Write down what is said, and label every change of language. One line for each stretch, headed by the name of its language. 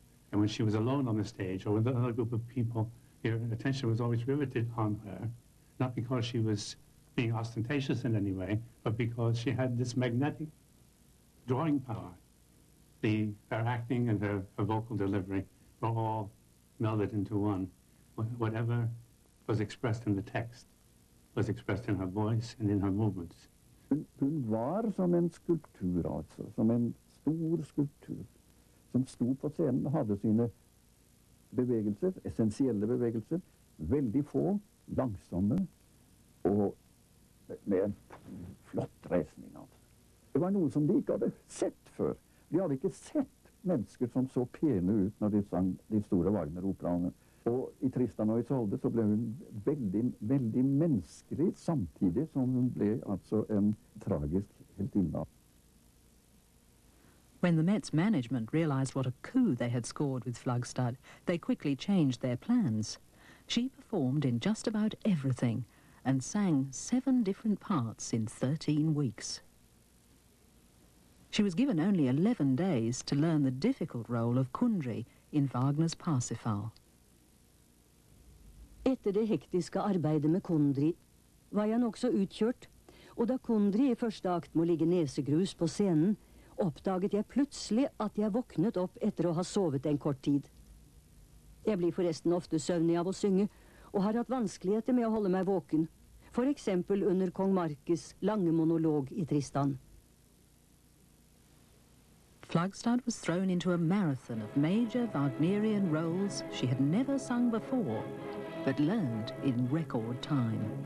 English: And when she was alone on the stage or with another group of people, your attention was always riveted on her, not because she was being ostentatious in any way, but because she had this magnetic drawing power. Her acting and her vocal delivery were all melded into one. Whatever was expressed in the text was expressed in her voice and in her movements.
Norwegian: Hun var som en skulptur, altså. Som en stor skulptur. Som sto på scenen og hadde sine bevegelser, essensielle bevegelser. Veldig få, langsomme og med en flott reisning, altså. Det var noe som de ikke hadde sett før. De hadde ikke sett mennesker som så pene ut når de sang de store Wagner-operaene. Og i Tristan og Isolde så ble hun veldig, veldig menneskelig, samtidig som hun ble altså en tragisk heltinne.
English: When the Met's management realised what a coup they had scored with Flagstad, they quickly changed their plans. She performed in just about everything and sang 7 different parts in 13 weeks. She was given only 11 days to learn the difficult role of Kundry in Wagner's Parsifal.
Norwegian: Etter det hektiske arbeidet med Kundry var jeg nok så utkjørt, og da Kundry i første akt må ligge nesegrus på scenen, oppdaget jeg plutselig at jeg våknet opp etter å ha sovet en kort tid. Jeg blir forresten ofte søvnig av å synge, og har hatt vanskeligheter med å holde meg våken, for eksempel under kong Markes lange monolog i Tristan.
English: Flagstad was thrown into a marathon of major Wagnerian roles she had never sung before, but learned in record time.